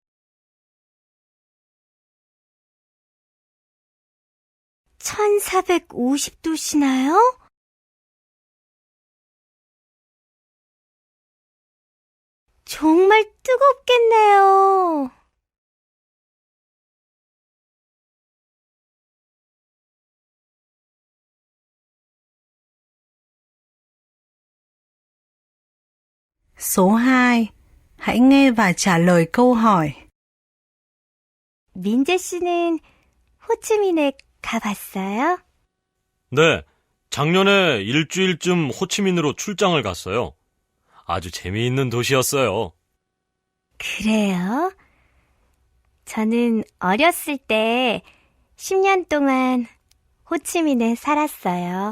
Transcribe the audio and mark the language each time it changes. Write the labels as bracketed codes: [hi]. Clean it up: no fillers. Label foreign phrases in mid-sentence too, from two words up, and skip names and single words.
[ko] 1450도시나요? 정말 뜨겁겠네요. [vi] Số 2. Hãy nghe và trả lời câu hỏi. [ko] 민재 씨는 호치민에 가봤어요? 네, 작년에 일주일쯤 호치민으로 출장을 갔어요. 아주 재미있는 도시였어요. 그래요? 저는 어렸을 때 10년 동안 호치민에 살았어요.